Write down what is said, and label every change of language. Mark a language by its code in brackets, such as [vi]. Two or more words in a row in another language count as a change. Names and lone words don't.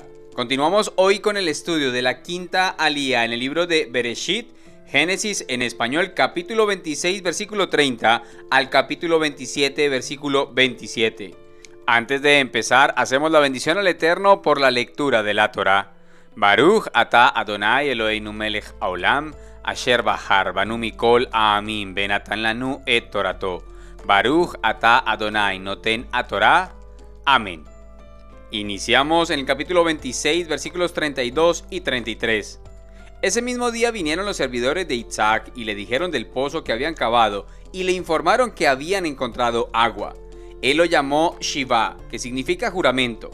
[es] Continuamos hoy con el estudio de la quinta alía en el libro de Bereshit, Génesis en español, capítulo 26, versículo 30 al capítulo 27, versículo 27. Antes de empezar, hacemos la bendición al Eterno por la lectura de la Torá. [he] ברוך אתה אדני אלהינו מלך העולם אשר בחר בנו מכל העמים ונתן לנו את תורתו. ברוך אתה אדני נותן התורה. [es] Amén. Iniciamos en el capítulo 26, versículos 32 y 33. Ese mismo día vinieron los servidores de Isaac y le dijeron del pozo que habían cavado y le informaron que habían encontrado agua. Él lo llamó Shivá, que significa juramento.